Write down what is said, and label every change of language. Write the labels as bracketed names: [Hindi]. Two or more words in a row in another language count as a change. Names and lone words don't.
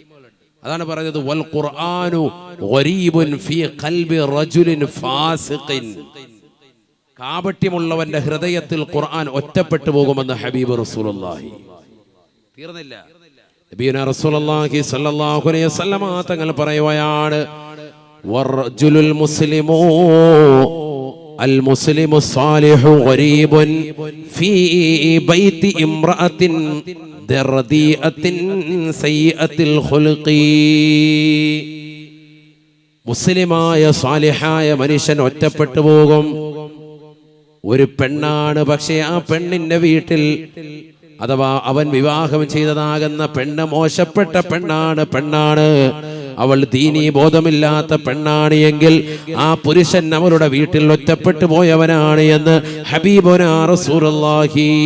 [Malayalam] അതാണ് പറഞ്ഞത് [Arabic] والقرآن غريب في قلب رجل فاسق, [Malayalam] കാപട്യമുള്ളവന്റെ ഹൃദയത്തിൽ ഖുർആൻ ഒറ്റപ്പെട്ടു പോകുമെന്ന് [Arabic] حبيب رسول الله. തീർന്നില്ല. نبينا رسول الله صلى الله عليه وسلم [Malayalam] തങ്ങൾ പറയുകയാണ്, [Arabic] والرجل المسلم المسلم الصالح غريب في بيت امرأة رديئة سيئة الخلق. [Malayalam] മുസ്ലിമായ സാലിഹായ മനുഷ്യൻ ഒറ്റപ്പെട്ടു പോകും. ഒരു പെണ്ണാണ്, പക്ഷേ ആ പെണ്ണിന്റെ വീട്ടിൽ അഥവാ അവൻ വിവാഹം ചെയ്തതാകുന്ന പെണ്ണ് മോശപ്പെട്ട പെണ്ണാണ്, അവൾ ദീനീ ബോധമില്ലാത്ത പെണ്ണാണ് എങ്കിൽ ആ പുരുഷൻ അവളുടെ വീട്ടിൽ ഒറ്റപ്പെട്ടു പോയവനാണ് എന്ന് [Arabic] حبيبنا رسول الله.